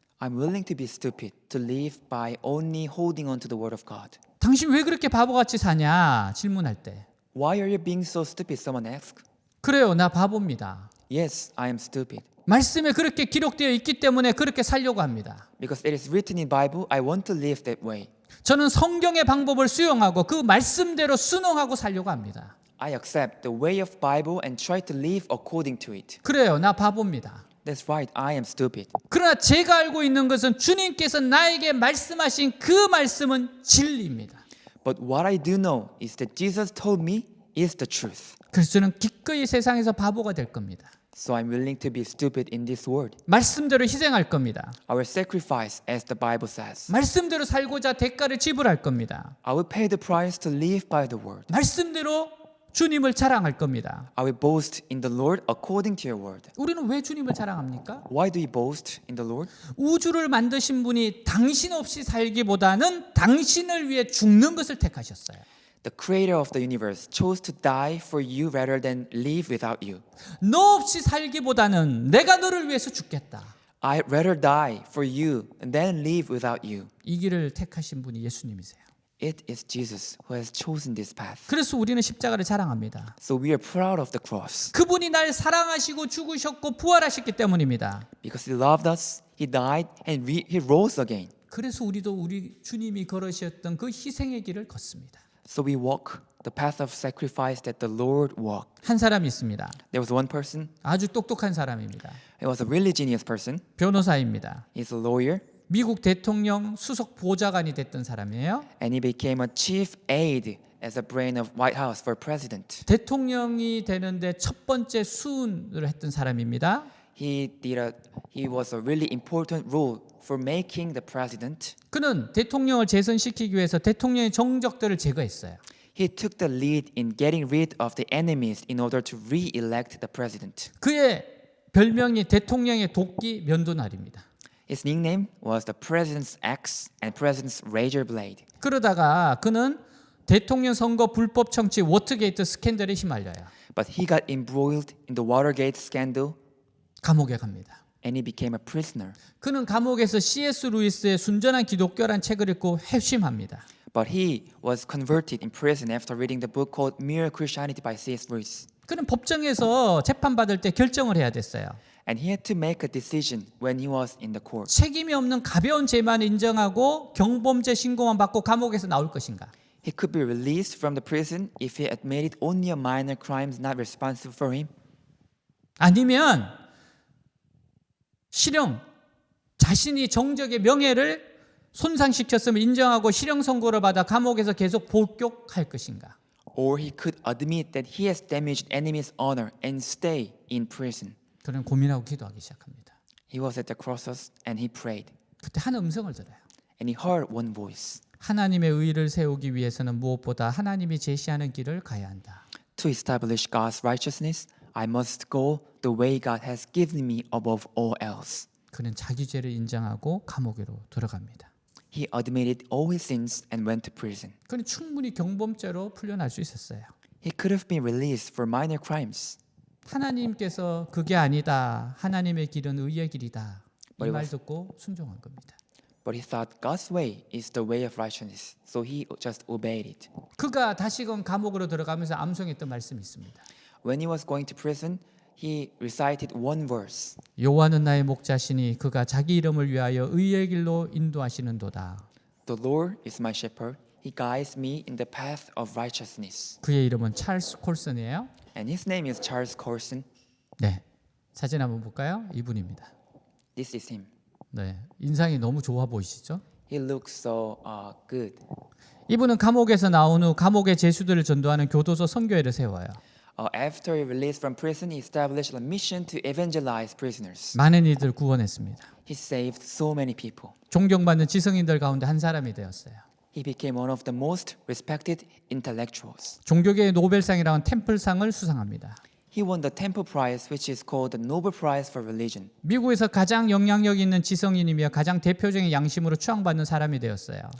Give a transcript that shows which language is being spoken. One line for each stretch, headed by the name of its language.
English: I'm willing to be stupid to live by only holding on to the word of God.
Korean: 당신 왜 그렇게 바보같이 사냐? 질문할 때.
English: Why are you being so stupid? Someone asked.
Korean: 그래요. 나 바보입니다.
English: Yes, I am stupid.
Korean: 말씀에 그렇게 기록되어 있기 때문에 그렇게 살려고 합니다.
English: Because it is written in Bible, I want to live that way.
Korean: 저는 성경의 방법을 수용하고 그 말씀대로 순응하고 살려고 합니다.
English: I accept the way of Bible and try to live according to it.
Korean: 그래요. 나 바보입니다.
English: That's right, I am stupid.
Korean: 그러나 제가 알고 있는 것은 주님께서 나에게 말씀하신 그 말씀은 진리입니다.
English: But what I do know is that Jesus told me is the truth.
Korean: 그래서 저는 기꺼이 세상에서 바보가 될 겁니다.
English: So I'm willing to be stupid in this world.
Korean: 말씀대로 희생할 겁니다.
English: I will sacrifice as the Bible says.
Korean: 말씀대로 살고자 대가를 지불할 겁니다.
English: I will pay the price to live by the word.
Korean: 말씀대로 주님을 자랑할 겁니다.
English: I will boast in the Lord according to your word.
Korean: 우리는 왜 주님을 자랑합니까?
English: Why do you boast in the Lord?
Korean: 우주를 만드신 분이 당신 없이 살기보다는 당신을 위해 죽는 것을 택하셨어요.
English: The creator of the universe chose to die for you rather than live without you.
Korean: 너 없이 살기보다는 내가 너를 위해서 죽겠다.
English: I'd rather die for you than live without you.
Korean: 이 길을 택하신 분이 예수님이세요.
English: It is Jesus who has chosen this path.
Korean: 그래서 우리는 십자가를 자랑합니다.
English: So we are proud of the cross.
Korean: 그분이 날 사랑하시고 죽으셨고 부활하셨기 때문입니다.
English: Because he loved us, he died, and he rose again.
Korean: 그래서 우리도 우리 주님이 걸으셨던 그 희생의 길을 걷습니다.
English: So we walk the path of sacrifice that the Lord walked.
Korean: 한 사람이 있습니다.
English: There was one person.
Korean: 아주 똑똑한 사람입니다.
English: He was a really genius person.
Korean: 변호사입니다.
English: He's a lawyer.
Korean: 미국 대통령 수석 보좌관이 됐던 사람이에요.
English: And he became a chief aide as a brain of White House for president.
Korean: 대통령이 되는데 첫 번째 수운을 했던 사람입니다.
English: He was a really important role for making the president.
Korean: 그는 대통령을 재선시키기 위해서 대통령의 정적들을 제거했어요.
English: He took the lead in getting rid of the enemies in order to re-elect the president.
Korean: 그의 별명이 대통령의 도끼 면도날입니다.
English: His nickname was the president's axe and president's razor blade.
Korean: 그러다가 그는 대통령 선거 불법 청취 워터게이트 스캔들에 휘말려요.
English: But he got embroiled in the Watergate scandal
Korean: 감옥에 갑니다.
English: and he became a prisoner.
Korean: 그는 감옥에서 C.S. 루이스의 순전한 기독교란 책을 읽고 회심합니다.
English: But he was converted in prison after reading the book called Mere Christianity by C.S. Lewis.
Korean: 그는 법정에서 재판받을 때 결정을 해야 됐어요.
English: And he had to make a decision when he was in the court.
Korean: 책임이 없는 가벼운 죄만 인정하고 경범죄 신고만 받고 감옥에서 나올 것인가?
English: He could be released from the prison if he admitted only a minor crimes not responsible for him.
Korean: 아니면 실형, 자신이 정적의 명예를 손상시켰음을 인정하고 실형 선고를 받아 감옥에서 계속 복역할 것인가?
English: Or he could admit that he has damaged enemy's honor and stay in prison.
Korean: 그는 고민하고 기도하기 시작합니다.
English: He was at the crossroads and he prayed.
Korean: 그때 한 음성을 들어요.
English: And he heard one voice.
Korean: 하나님의 의를 세우기 위해서는 무엇보다 하나님이 제시하는 길을 가야 한다.
English: To establish God's righteousness, I must go the way God has given me above all else.
Korean: 그는 자기 죄를 인정하고 감옥으로 들어갑니다.
English: He admitted all his sins and went to prison.
Korean: 그는 충분히 경범죄로 풀려날 수 있었어요.
English: He could have been released for minor crimes.
Korean: 하나님께서 그게 아니다. 하나님의 길은 의의 길이다. 이 말 듣고 순종한 겁니다.
English: But he thought God's way is the way of righteousness, so he just obeyed it.
Korean: 그가 다시금 감옥으로 들어가면서 암송했던 말씀이 있습니다.
English: When he was going to prison, he recited one verse.
Korean: 여호와는 나의 목자시니 그가 자기 이름을 위하여 의의 길로 인도하시는도다.
English: The Lord is my shepherd. He guides me in the path of righteousness.
Korean: 그의 이름은 찰스 콜슨이에요.
English: And his name is Charles Colson.
Korean: 네, 사진 한번 볼까요? 이분입니다.
English: This is him.
Korean: 네, 인상이 너무 좋아 보이시죠?
English: He looks so good.
Korean: 이분은 감옥에서 나온 후 감옥의 죄수들을 전도하는 교도소 선교회를 세워요.
English: After he released from prison, he established a mission to evangelize prisoners.
Korean: 많은 이들 구원했습니다.
English: He saved so many people.
Korean: 존경받는 지성인들 가운데 한 사람이 되었어요.
English: He became one of the most respected intellectuals.
Korean: 종교계의 노벨상이라는 템플상을 수상합니다.
English: He won the Temple Prize, which is called the Nobel Prize for Religion.
Korean: 미국에서 가장 영향력 있는 지성인이며 가장 대표적인 양심으로 추앙받는 사람이 되었어요.